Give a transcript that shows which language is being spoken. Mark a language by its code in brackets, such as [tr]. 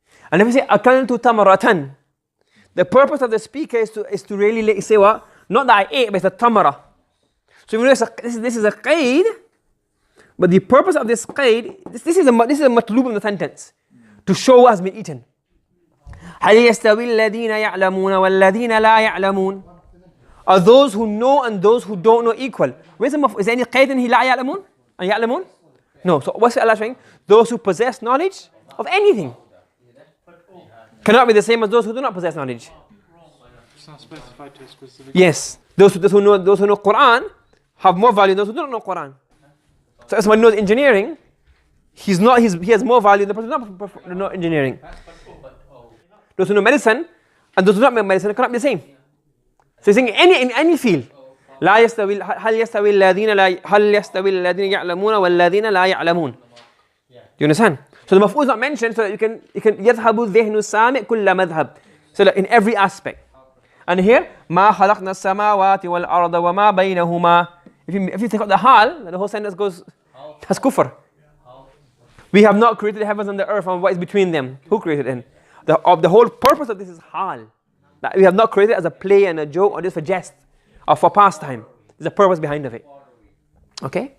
[en] And if you say [ar] akaltu tamaratan, [en] the purpose of the speaker is to really say what? Not that I ate, but it's a tamara. So you know this is a qaid, but the purpose of this qaid, this is a matlub in the sentence, to show what has been eaten. [ar] هل يستوي الذين يعلمون والذين لا يعلمون? [en] Are those who know and those who don't know equal? Is there any qaid in [ar] لا يعلمون? يعلمون? [en] No. So what's Allah saying? Those who possess knowledge of anything cannot be the same as those who do not possess knowledge. It's not specified to a specific. Yes. Those who know Quran have more value than those who don't know Quran. So if someone knows engineering, he has more value than the person who does not know engineering. Those who know medicine and those who do not know medicine cannot be the same. So he's saying in any field. [ar] لا يستوي هل يستوي الذين يعلمون والذين لا يعلمون. [en] Do you understand? So the maf'ul is not mentioned so that you can [ar] يذهب ذهن السامع كل مذهب. [en] So that in every aspect. And here [ar] ما خلقنا السماوات والأرض وما بينهما. [en] If you take out the hal, the whole sentence goes has kufr. We have not created the heavens and the earth and what is between them. Who created them? The whole purpose of this is hal. That we have not created as a play and a joke or just for jest or for pastime. There's a purpose behind of it. Okay?